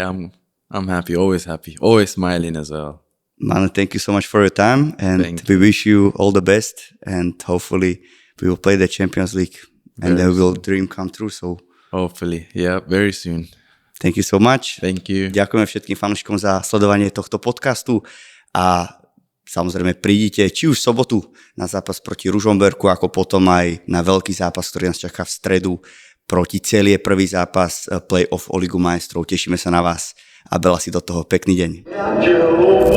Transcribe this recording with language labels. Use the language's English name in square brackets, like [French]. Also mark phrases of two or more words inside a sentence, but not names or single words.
[English] I'm happy, always smiling as well. Manu, thank you so much for your time, and we wish you all the best, and hopefully we will play the Champions League and then will dream come true. So hopefully, yeah, very soon. Thank you so much. Thank you. [Slovak] Ďakujeme všetkým fanúšikom za sledovanie tohto podcastu a samozrejme prídite či už v sobotu na zápas proti Ružomberku, ako potom aj na veľký zápas, ktorý nás čaká v stredu proti Celie, prvý zápas play-off o Ligu majstrov. Tešíme sa na vás a veľa si do toho.